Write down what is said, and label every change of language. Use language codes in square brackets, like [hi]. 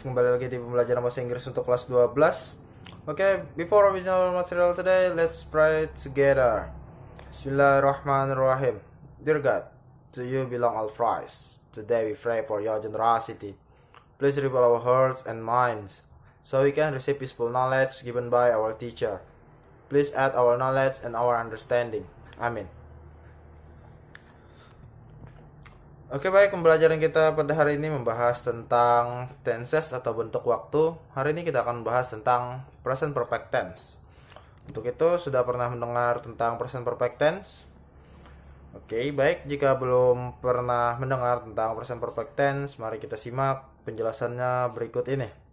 [id] Kembali lagi di pembelajaran bahasa Inggris untuk kelas 12. [en] Okay, before we begin our material today, let's pray together. Bismillahirrahmanirrahim. Dear God, to you belong all praise. Today we pray for your generosity. Please reveal our hearts and minds so we can receive peaceful knowledge given by our teacher. Please add our knowledge and our understanding. Amin. [id] Oke, baik, pembelajaran kita pada hari ini membahas tentang tenses atau bentuk waktu. Hari ini kita akan membahas tentang present perfect tense. Untuk itu, sudah pernah mendengar tentang present perfect tense? Oke, baik, jika belum pernah mendengar tentang present perfect tense, mari kita simak penjelasannya berikut ini.